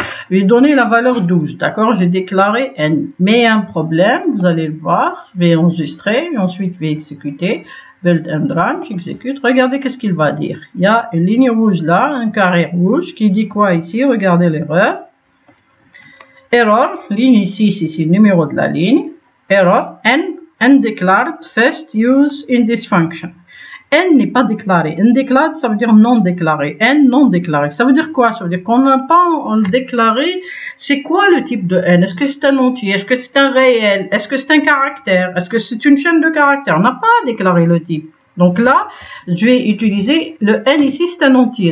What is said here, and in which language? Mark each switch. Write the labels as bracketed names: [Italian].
[French] Je vais donner la valeur 12, d'accord, j'ai déclaré n. Mais il y a un problème, vous allez le voir, je vais enregistrer, et ensuite je vais exécuter, [English] build and run, [French] j'exécute, regardez qu'est-ce qu'il va dire. Il y a une ligne rouge là, un carré rouge, qui dit quoi ici, regardez l'erreur. Error, ligne ici, c'est le numéro de la ligne. [English] Error, n undeclared first use in this function. [French] N n'est pas déclaré. Undeclared, ça veut dire non déclaré. N non déclaré. Ça veut dire quoi? Ça veut dire qu'on n'a pas déclaré. C'est quoi le type de n? Est-ce que c'est un entier? Est-ce que c'est un réel? Est-ce que c'est un caractère? Est-ce que c'est une chaîne de caractères? On n'a pas déclaré le type. Donc là, je vais utiliser le n ici, c'est un entier.